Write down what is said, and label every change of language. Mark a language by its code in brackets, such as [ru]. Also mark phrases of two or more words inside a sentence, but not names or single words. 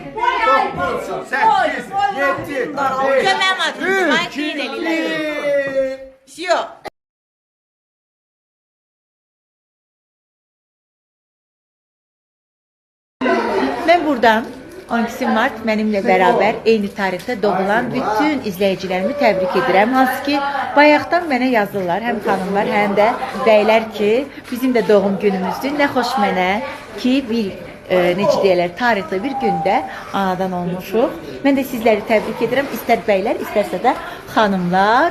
[az] 8, 7, Kömem atmışım. Ay deliler. Yok. [tr] Ben buradan [az] 12 Mart [tr] benimle beraber [az] eyni tarixdə doğulan bütün izleyicilerimi təbrik edirəm. Hansı ki, bayaqdan mənə yazırlar, həm xanımlar, həm də bəylər ki, bizim də doğum günümüzdür. Nə xoş mənə ki, bir necə deyirlər, tarixli bir gündə anadan olmuşuq. Mən də sizləri təbrik edirəm. İstər bəylər, istərsə də xanımlar.